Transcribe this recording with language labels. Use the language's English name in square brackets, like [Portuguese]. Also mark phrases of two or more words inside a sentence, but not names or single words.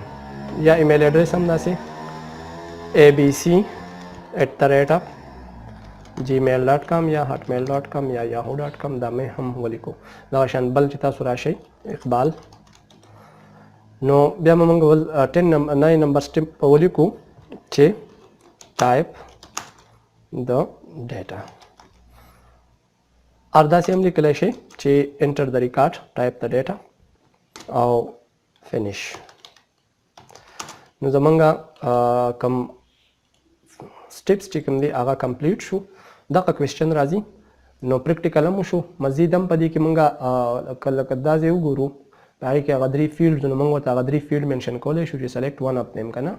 [Pashto] یا [English] email address [Pashto] هم داسې abc@gmail.com یا hotmail.com یا yahoo.com دا مې هم ولیکو. دا شان بل چې تاسو راشئ اقبال. نو بیا موږ 9 [English] number step [Pashto] ولیکو چې [English] type the data. [Pashto] or داسې هم لیکلی شئ چې [English] enter the record type the data [Pashto] او finish. نو زمونږ کم سټپس چې کوم دی هغه کمپلیټ شو. دغه کوېسچن راځي نو پریکټیکل هم وشو. مزید هم په دې کې مونږ لکه دا ځای وګورو په هغې کې هغه 3 فیلډ نو مونږ ورته هغه 3 [English] field mention [Pashto] کولی شو چې [English] select one of them [Pashto] که نه.